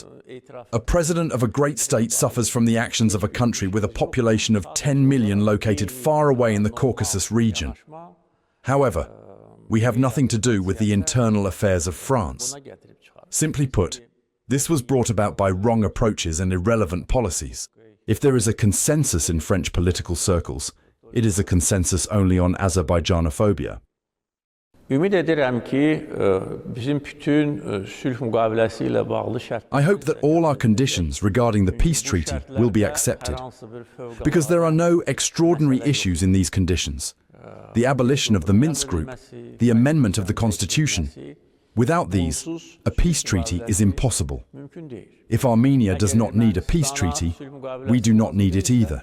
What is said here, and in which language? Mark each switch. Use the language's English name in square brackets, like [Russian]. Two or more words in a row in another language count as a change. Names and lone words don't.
[English] A president of a great state suffers from the actions of a country with a population of 10 million located far away in the Caucasus region. However, we have nothing to do with the internal affairs of France. Simply put, this was brought about by wrong approaches and irrelevant policies. If there is a consensus in French political circles, it is a consensus only on Azerbaijanophobia. [Azerbaijani] Ümid edirəm ki, bizim bütün sülh müqaviləsi ilə bağlı şərtlər. [English] I hope that all our conditions regarding the peace treaty will be accepted, because there are no extraordinary issues in these conditions. The abolition of the Minsk Group, the amendment of the Constitution. Without these, a peace treaty is impossible. If Armenia does not need a peace treaty, we do not need it either.